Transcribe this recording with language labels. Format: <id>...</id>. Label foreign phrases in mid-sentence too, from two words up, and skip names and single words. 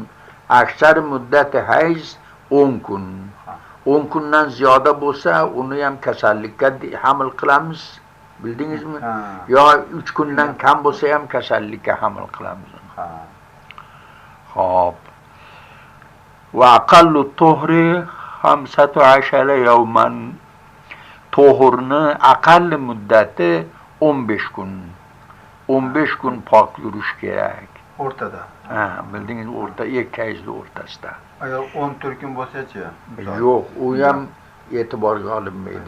<uz>Aksar muddat hayz 10 kun. 10 kundan ziyoda bo'lsa, uni ham kasallikka hamil qilamiz. Bildingizmi? Yo 3 kundan kam bo'lsa ham kasallikka hamil qilamiz. Xo'p.</uz> <ar>وأقل الطهر 15 يوما.</ar> <uz>Tohurni aqalli muddati 15 kun. 15 kun pok yurish kerak. O'rtada. Ha, bildingiz, o'rta, ikki hayzni o'rtasida. Agar 14 kun bo'lsa-chi? Yo'q, u ham e'tiborga olinmaydi.</uz>